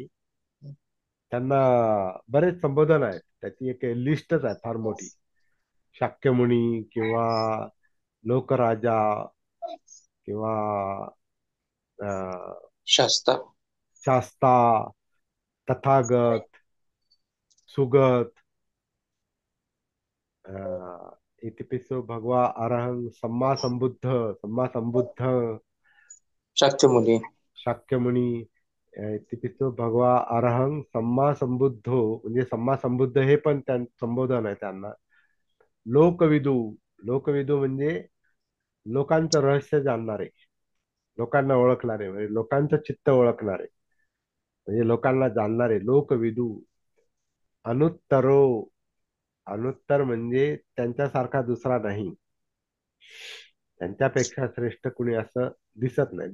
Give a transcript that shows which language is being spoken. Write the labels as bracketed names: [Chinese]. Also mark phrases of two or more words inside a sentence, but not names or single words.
[Marathi] त्यांना बरेच संबोधन आहेत, त्याची एक लिस्टच आहे फार मोठी. शाक्यमुनी, किंवा लोकराजा, किंवा अं, शास्ता. शास्ता, तथागत, सुगत, [Pali] इतिपिसो भगवा अरहं सम्मा संबुद्ध, सम्मा संबुद्ध, [Marathi] शाक्यमुनी. [Pali] शाक्यमुनी, इतिपिसो भगवा अरहं सम्मा संबुद्धो, [Marathi] म्हणजे [Pali] सम्मा संबुद्ध [Marathi] हे पण संबोधन आहे त्यांना. लोकविदू, लोकविदू म्हणजे लोकांचं रहस्य जाणणारे, लोकांना ओळखणारे, म्हणजे लोकांचं चित्त ओळखणारे, म्हणजे लोकांना जाणणारे, लोकविदू. अनुत्तरो, अनुत्तर म्हणजे त्यांच्यासारखा दुसरा नाही, त्यांच्यापेक्षा श्रेष्ठ कुणी असं दिसत नाही.